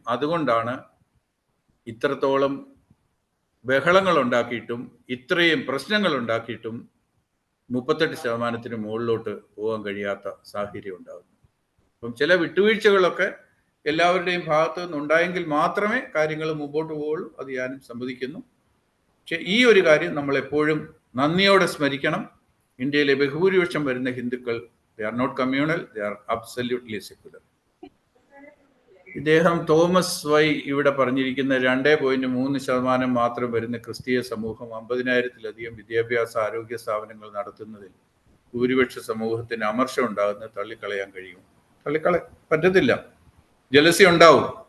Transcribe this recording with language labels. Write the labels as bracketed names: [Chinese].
[Malayalam] അതുകൊണ്ടാണ് ഇത്രത്തോളം ബഹളങ്ങൾ ഉണ്ടാക്കിയിട്ടും ഇത്രയും പ്രശ്നങ്ങൾ ഉണ്ടാക്കിയിട്ടും 38% മുകളിലോട്ട് പോകാൻ കഴിയാത്ത സാഹചര്യം ഉണ്ടാകുന്നു. അപ്പം ചില വിട്ടുവീഴ്ചകളൊക്കെ എല്ലാവരുടെയും ഭാഗത്തു നിന്നുണ്ടായെങ്കിൽ മാത്രമേ കാര്യങ്ങൾ മുമ്പോട്ട് പോവുള്ളൂ. അത് ഞാനും സമ്മതിക്കുന്നു. പക്ഷെ ഈ ഒരു കാര്യം നമ്മളെപ്പോഴും നന്ദിയോടെ സ്മരിക്കണം. ഇന്ത്യയിലെ ബഹുഭൂരിപക്ഷം വരുന്ന ഹിന്ദുക്കൾ [English] they are not communal, they are absolutely secular. [Malayalam] ഇദ്ദേഹം തോമസ് വൈ ഇവിടെ പറഞ്ഞിരിക്കുന്ന 2.3% മാത്രം വരുന്ന ക്രിസ്തീയ സമൂഹം 50,000-ലധികം വിദ്യാഭ്യാസ ആരോഗ്യ സ്ഥാപനങ്ങൾ നടത്തുന്നതിൽ ഭൂരിപക്ഷ സമൂഹത്തിന് അമർഷം ഉണ്ടാകുന്നത് തള്ളിക്കളയാൻ കഴിയും? പറ്റത്തില്ല. ജലസി ഉണ്ടാവും.